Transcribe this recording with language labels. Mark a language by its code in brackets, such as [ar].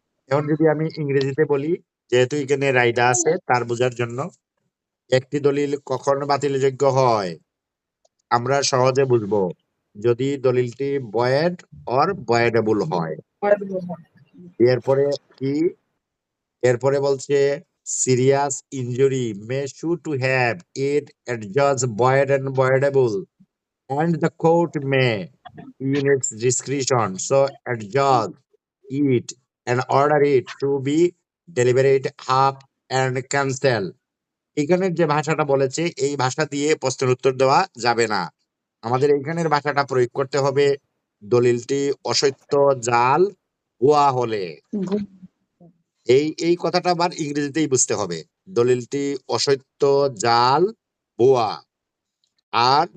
[bn] এখন যদি আমি ইংরেজিতে বলি, যেহেতু এখানে রাইডা আছে তার বোঝার জন্য, একটি দলিল কখন বাতিলযোগ্য হয় আমরা সহজে বুঝবো, যদি দলিলটি ভয়েড অর ভয়েডেবল হয়। এরপরে কি? [en] এরপরে বলছে serious injury may shoe to have it adjudged void and voidable, and the court may, in its discretion, so adjudge it and order it to be deliberate up and cancel. [bn] এখানের যে ভাষাটা বলেছে এই ভাষা দিয়ে প্রশ্নের উত্তর দেওয়া যাবে না। আমাদের এইখানের ভাষাটা প্রয়োগ করতে হবে দলিলটি অসত্য, জাল, ভুয়া হলে। এই কথাটা আবার ইংরেজিতেই বুঝতে হবে। দলিলটি অসত্য, জাল, ভুয়া। আর